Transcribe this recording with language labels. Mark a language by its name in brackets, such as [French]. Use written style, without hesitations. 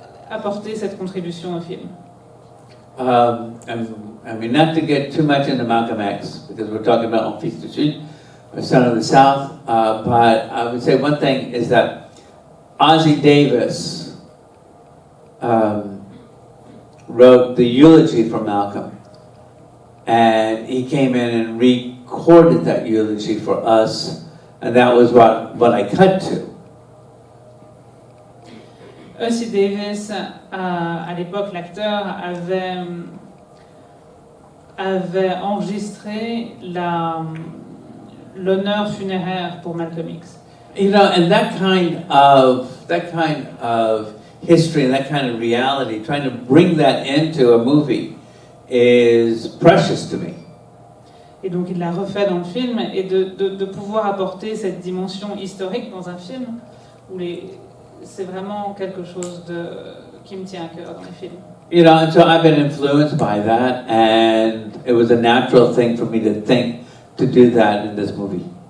[French] apporté cette contribution au film? [English] I mean, not to get too much into Malcolm X, because we're talking about Un Fils du Sud, a son of the South, but I would say one thing is that Ossie Davis wrote the eulogy for Malcolm, and he came in and recorded that eulogy for us, and that was what I cut to. [French] Ossie Davis, à l'époque, l'acteur, avait enregistré l'honneur funéraire pour Malcolm X. [English] You know, and that kind of history and that kind of reality, trying to bring that into a movie is precious to me. [French] Et donc il l'a refait dans le film, et de pouvoir apporter cette dimension historique dans un film où c'est vraiment quelque chose qui me tient à cœur dans les films. [English] You know, and so I've been influenced by that, and it was a natural thing for me to think to do that in this movie.